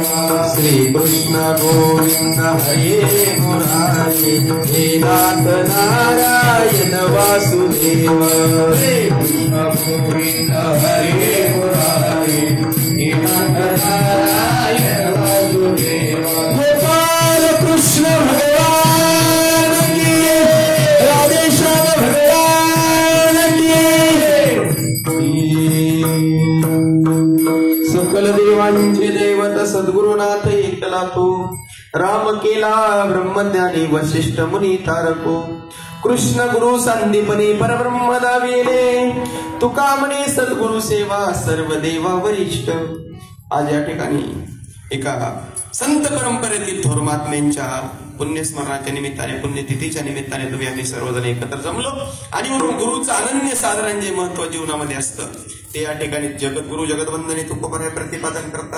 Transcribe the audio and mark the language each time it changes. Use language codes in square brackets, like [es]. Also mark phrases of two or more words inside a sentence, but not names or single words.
[sa] श्री कृष्ण गोविंद हरे मुरारी हे नाथ नारायण वासुदेव कृष्ण गोविंद हरे मुरारी हे नाथ नारायण वासुदेव [hi] गोपाल कृष्ण भगवान की [mr] राधे श्याम भगवान की सकल देवांचे दैवत सद्गुरुनाथ एकला तो राम केला ब्रह्मज्ञानी वशिष्ठ मुनी तारको कृष्ण गुरु संदीपनी परब्रह्म दाविले तुका म्हणे सद्गुरु सेवा सर्व देवा वरिष्ठ। आज या ठिकाणी एका संत परंपरेतील थोर महात्म्यांच्या पुण्यस्मरणाच्या निमित्ताने पुण्यतिथीच्या निमित्ताने तुम्ही आम्ही सर्वजण एकत्र जमलो आणि म्हणून गुरुचं अनन्य साधारण जे महत्व जीवनामध्ये असतं ते या ठिकाणी जगद्गुरु जगदवंदने तुकोबराय प्रतिपादन करतात।